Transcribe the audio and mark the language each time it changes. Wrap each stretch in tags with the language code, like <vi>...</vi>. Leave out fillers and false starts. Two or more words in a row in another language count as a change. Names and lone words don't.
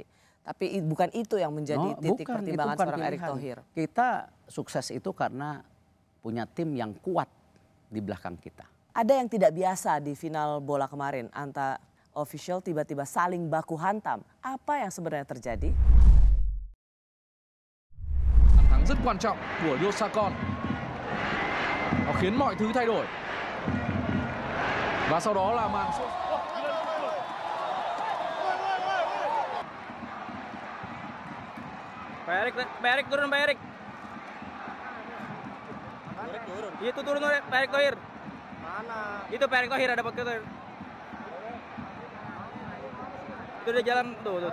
<id>Tapi bukan itu yang menjadi titik Bukan, itu pertimbangan bukan seorang Erick pilihan. Thohir. Kita sukses itu karena punya tim yang kuat di belakang kita. Ada yang tidak biasa di final bola kemarin. Antara official tiba-tiba saling baku hantam. Apa yang sebenarnya terjadi?</id> <vi>Bàn thắng rất quan trọng của Yosakon. Nó khiến mọi thứ thay đổi. Và sau đó là màn sút.</vi> <id>Pak Erik turun, Pak Erik. Turun. Itu turun Pak Erik Thohir. Mana? Itu Pak Erik Thohir ada Pak Thohir. Itu dia jalan tuh.</id>